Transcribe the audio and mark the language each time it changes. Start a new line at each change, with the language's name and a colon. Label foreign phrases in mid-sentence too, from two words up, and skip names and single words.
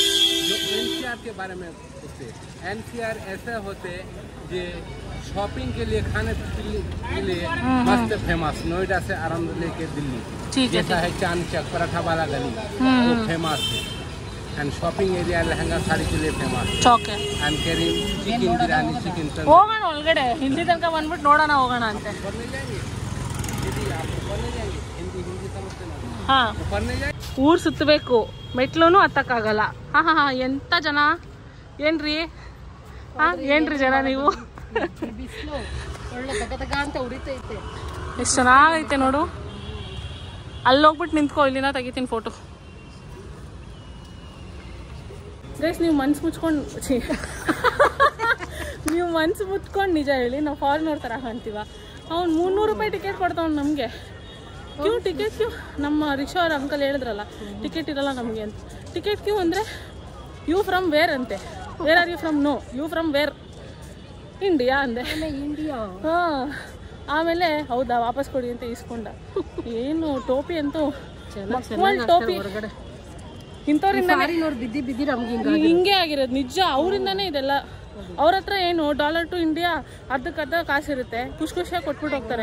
Hindi: जो एनसीआर के बारे में पूछते, एनसीआर ऐसे होते जो शॉपिंग के लिए, खाने पीने के लिए मस्त फेमस। नोएडा से आराम लेके दिल्ली, ठीक है, जैसा है चांद चौक पराठा वाला गली, वो फेमस है।
English: and shopping area
Hindi: लहंगा साड़ी के लिए फेमस।
Kannada: ಚೌಕೆ
English: and curry
Hindi: चिकन बिरयानी, चिकन तंदूरी।
Kannada: ಹೋಗೋಣ ಒಳಗಡೆ, ಇಲ್ಲಿ ತನಕ ಬಂದ್ಬಿಟ್ಟು ನೋಡೋಣ ಹೋಗೋಣ ಅಂತೆ.
Hindi: पढ़ने जाएंगे दीदी, आप पढ़ने जाएंगे? हिंदी समझते ना? ಹಾ, पढ़ने जाएंगे।
Kannada: ಊರು ಸುತ್ತಬೇಕು, ಮೆಟ್ಲೂ ಹತ್ತಕ್ಕಾಗಲ್ಲ. ಹಾ ಹಾ ಹಾ, ಎಂತ ಜನ ಏನ್ರಿ? ಹಾ, ಏನ್ರಿ ಜನ ನೀವು? ಬಿಸಿಲು ಒಳ್ಳೆ ತಗ ಅಂತ ಉರಿತೈತೆ. ಎಷ್ಟು ಚೆನ್ನಾಗೈತೆ ನೋಡು. ಅಲ್ಲಿ ಹೋಗ್ಬಿಟ್ಟು ನಿಂತ್ಕೋ, ಇಲ್ಲಿನ ತೆಗಿತೀನಿ ಫೋಟೋ. ಗೈಸ್, ನೀವು ಮನ್ಸು ಮುಚ್ಕೊಂಡು ನಿಜ ಹೇಳಿ, ನಾವು ಫಾರಿನರ್ ಥರ ಕಾಣ್ತೀವ. ಅವ್ನು 300 ರೂಪಾಯಿ ಟಿಕೆಟ್ ಕೊಡ್ತಾವ್ ನಮಗೆ.
Hindi: क्यू टिकट क्यू.
Kannada: ನಮ್ಮ ರಿಕ್ಷಾ ಅವ್ರ ಅಂಕಲ್ ಹೇಳಿದ್ರಲ್ಲ ಟಿಕೆಟ್ ಇರಲ್ಲ ನಮಗೆ ಅಂತ.
Hindi: टिकट क्यू
Kannada: ಅಂದರೆ
English: you from where
Kannada: ಅಂತೆ.
English: Where are you from? No, you from where?
Kannada: ಇಂಡಿಯಾ ಅಂದೆ. ಇಂಡಿಯಾ. ಹಾಂ, ಆಮೇಲೆ ಹೌದಾ ವಾಪಸ್ ಕೊಡಿ ಅಂತ ಇಸ್ಕೊಂಡ. ಏನು ಟೋಪಿ ಅಂತೂ ಟೋಪಿ ಹೊರಗಡೆ ಇಂಥವ್ರಿಂದ ಬಿದ್ದಿ ನಮ್ಗೆ ಹಿಂಗೆ ಆಗಿರೋದು ನಿಜ. ಅವರಿಂದಾನೇ ಇದೆಲ್ಲ. ಅವ್ರ ಹತ್ರ ಏನು $1 ಟು ಇಂಡಿಯಾ ಅರ್ಧಕ್ಕರ್ಧ ಕಾಸಿರುತ್ತೆ, ಖುಷಿಯಾಗಿ ಕೊಟ್ಬಿಟ್ಟು ಹೋಗ್ತಾರೆ.